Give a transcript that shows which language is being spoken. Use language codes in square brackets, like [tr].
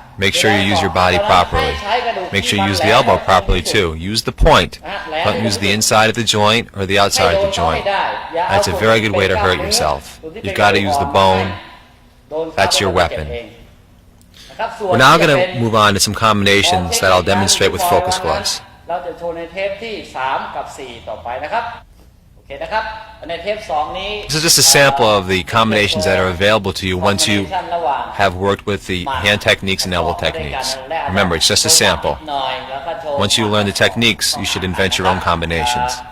[en] Make sure you use your body properly. Make sure you use the elbow properly too. Use the point. Don't use the inside of the joint or the outside of the joint. That's a very good way to hurt yourself. You've got to use the bone. That's your weapon. We're now going to move on to some combinations that I'll demonstrate with focus gloves. [th] เราจะโชว์ในเทปที่3กับ4ต่อไปนะครับโอเคนะครับในเทป2นี้ [en] This is just a sample of the combinations that are available to you once you have worked with the hand techniques and elbow techniques. Remember, it's just a sample. Once you learn the techniques, you should invent your own combinations.